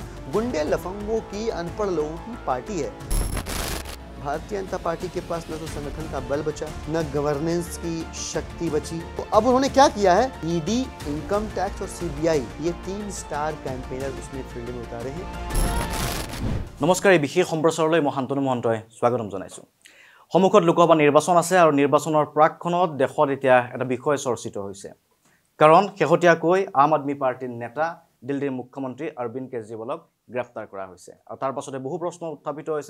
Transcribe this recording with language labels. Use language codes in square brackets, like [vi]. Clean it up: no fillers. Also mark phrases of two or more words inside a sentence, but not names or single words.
[hi] गुंडे लफंगों की, अनपढ़ लोगों की पार्टी है। भारतीय जनता पार्टी के पास न तो संगठन का बल बचा, न गवर्नेंस की शक्ति बची। तो अब उन्होंने क्या किया है? ईडी, [en] income tax [hi] और सीबीआई, ये 3 [en] star campaigner [hi] उसने फील्ड में उतारे हैं। नमस्कार, [as] এই বিশেষ সম্প্ৰচাৰলৈ মই শান্তনু মহন্তই স্বাগতম জনাইছোঁ। সন্মুখত লোকসভা নিৰ্বাচন আছে আৰু নিৰ্বাচনৰ প্ৰাকক্ষণত দেশত এতিয়া এটা বিষয় চৰ্চিত হৈছে। কাৰণ শেহতীয়াকৈ আম আদমি পাৰ্টিৰ নেতা দিল্লীৰ মুখ্যমন্ত্ৰী অৰবিন্দ কেজৰিৱালক গ্ৰেপ্তাৰ কৰা হৈছে আৰু তাৰ পাছতে বহু প্ৰশ্ন উত্থাপিত হৈছে।